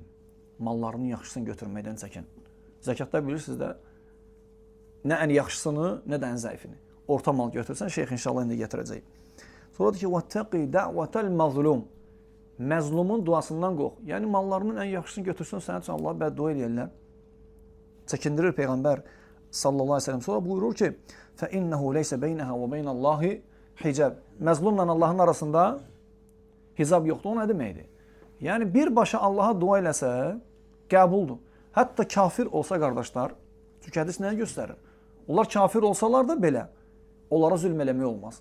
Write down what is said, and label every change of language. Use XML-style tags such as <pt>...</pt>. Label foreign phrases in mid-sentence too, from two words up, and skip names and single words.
<az>Mallarının yaxşısını götürməkdən çəkin. Zəkatda bilirsiniz də, nə ən yaxşısını, nə də ən zəifini. Orta mal götürsən, şeyx inşallah indi gətirəcək. Sonra deyir ki,</az> <ar>واتق دعوة المظلوم.</ar> <az>Məzlumun duasından qox. Yəni, mallarının ən yaxşısını götürsün, sənə üçün Allah bəddua eləyərlər. Çəkindirir Peyğəmbər</az> <ar>صلى الله عليه وسلم.</ar> <az>Sonra buyurur ki,</az> <ar>فَإِنَّهُ لَيْسَ بَيْنَهَا وَبَيْنَ اللّٰهِ hicab.</ar> <az>Məzlumla Allahın arasında hicab yoxdur. O nə deməkdir? Yəni, birbaşa Allaha dua eləsə, qəbuldur. Hətta kafir olsa qardaşlar, çünki hədis nəyə göstərir? Onlar kafir olsalar da belə, onlara zülm eləmək olmaz.</az>